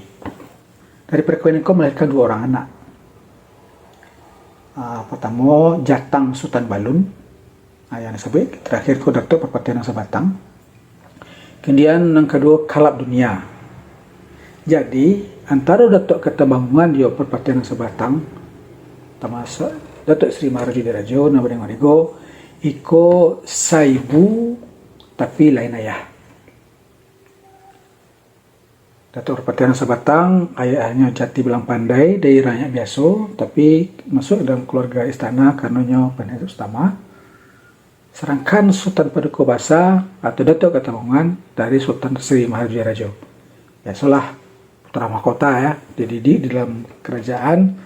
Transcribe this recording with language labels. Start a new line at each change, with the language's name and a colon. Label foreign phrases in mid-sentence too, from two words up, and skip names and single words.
Indonesian: Dari perkawinan melahirkan dua orang anak. Pertama Jatang Sultan Balun, yang disebut terakhir Datuk Perpatian Sabatang. Kemudian yang kedua Kalab Dunia. Jadi antara Datuk Ketembangungan dia Perpatian Sabatang, termasuk Datuk Sri Maharaja Diraja nama dengan Marigo, iko saibu tapi lain ayah. Datuk Perpatian Sabatang ayahnya Jati Bilang Pandai dari rakyat biasa, tapi masuk dalam keluarga istana karenanya penasihat utama. Sedangkan Sultan Paduka Basa atau Datuk Ketembangungan dari Sultan Sri Maharaja Diraja. Biasalah putra mahkota dididik di dalam kerajaan.